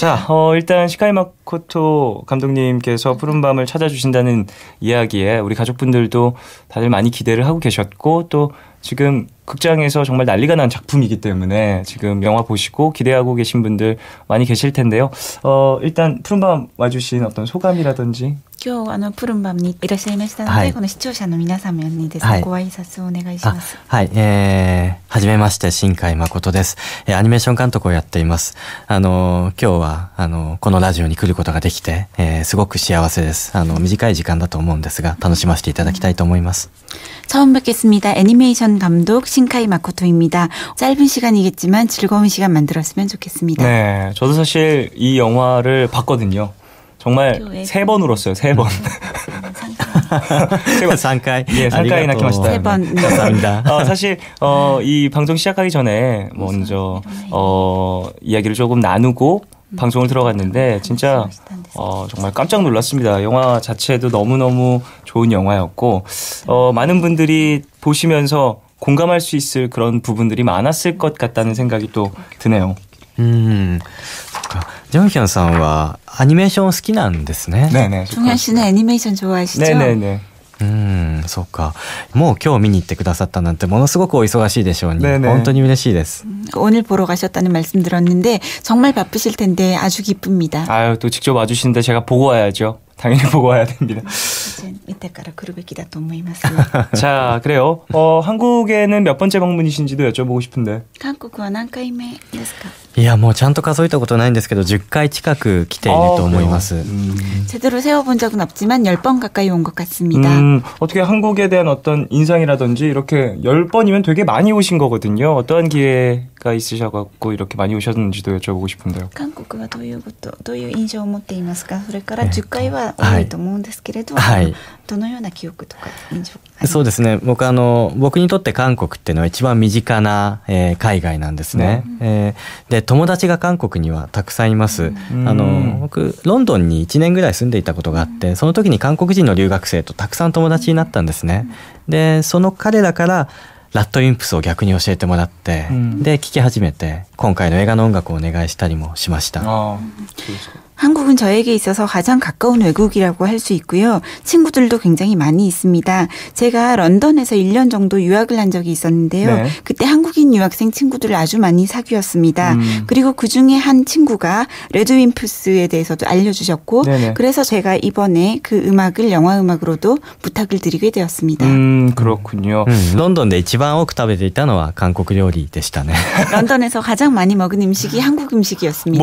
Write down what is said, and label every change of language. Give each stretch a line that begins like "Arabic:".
Korean: 자, 일단 시카이 마코토 감독님께서 푸른밤을 찾아주신다는 이야기에 우리 가족분들도 다들 많이 기대를 하고 계셨고 또 지금 극장에서 정말 난리가 난 작품이기 때문에 지금 영화 보시고 기대하고 계신 분들 많이 계실 텐데요. 일단 푸른밤 와주신 어떤 소감이라든지
Japanese: 今日プルンバムにいらっしゃいましたので、はいこの視聴者の皆様にですね、はいご挨拶をお願いします。はい、はじめまして、新海誠です。アニメーション監督をやっています。今日は、このラジオに来ることができて、すごく幸せです。短い時間だと思うんですが、楽しませていただきたいと思います。
Korean: 처음 뵙겠습니다. 애니메이션 감독 신카이 마코토입니다. 짧은 시간이겠지만 즐거운 시간 만들었으면 좋겠습니다. 네, 저도 사실 이 영화를 봤거든요. 정말 3번 울었어요. 3번.
Japanese: 3回. 예, 3回泣きました.
Korean: 3번. 감사합니다. 사실 이 방송 시작하기 전에 먼저 이야기를 조금 나누고 방송을 들어갔는데 진짜 정말 깜짝 놀랐습니다. 영화 자체도 너무너무 좋은 영화였고 많은 분들이 보시면서 공감할 수 있을 그런 부분들이 많았을 것 같다는 생각이 또 드네요.
Japanese: そっか。ジョンヒョンさんはアニメーション好きなんですね。
Korean: 네네. 종현 씨는 애니메이션 좋아하시죠? 네네네.
Japanese: そうか。もう今日見に行ってくださったなんてものすごくお忙しいでしょうに。
Korean: 네네.
Japanese: 本当に嬉しいです。
Korean: 오늘 보러 가셨다는 말씀 들었는데 정말 바쁘실 텐데 아주 기쁩니다. 아유, 또 직접 와주시는데 제가 보고 와야죠. 당연히 보고 와야 됩니다.
Japanese: 見てから来るべきだと思います。
Korean: 자, 그래요. 한국에는 몇 번째 방문이신지도 여쭤보고 싶은데.
Japanese: 韓国は何回目ですか？いやもうちゃんと数えたことないんですけど10回近く来ていると思います。
Korean: 제대로 세어본 적은 없지만 10번 가까이 온 것 같습니다. 어떻게 한국에 대한 어떤 인상이라든지 이렇게 10번이면 되게 많이 오신 거거든요. 어떠한 기회가 있으셔갖고 이렇게 많이 오셨는지도 여쭤보고 싶은데요.
Japanese: 韓国はどういう印象を持っていますか？それから10回は多いと思うんですけれど、どのような記憶とか印象ありますか？そうですね。僕にとって韓国っていうのは一番身近な、海外なんですね。で友達が韓国にはたくさんいます。僕ロンドンに1年ぐらい住んでいたことがあって、その時に韓国人の留学生とたくさん友達になったんですね。でその彼らからラッドウィンプスを逆に教えてもらって、で聴き始めて今回の映画の音楽をお願いしたりもしました。
Korean: 한국은 저에게 있어서 가장 가까운 외국이라고 할 수 있고요. 친구들도 굉장히 많이 있습니다. 제가 런던에서 1년 정도 유학을 한 적이 있었는데요. 네. 그때 한국인 유학생 친구들을 아주 많이 사귀었습니다. 그리고 그중에 한 친구가 레드윈프스에 대해서도 알려주셨고, 네네. 그래서 제가 이번에 그 음악을 영화 음악으로도 부탁을 드리게 되었습니다. 그렇군요.
Japanese: ロンドンで一番多く食べていたのは韓国料理でしたね。
Korean: 런던에서 가장 많이 먹은 음식이 한국 음식이었습니다.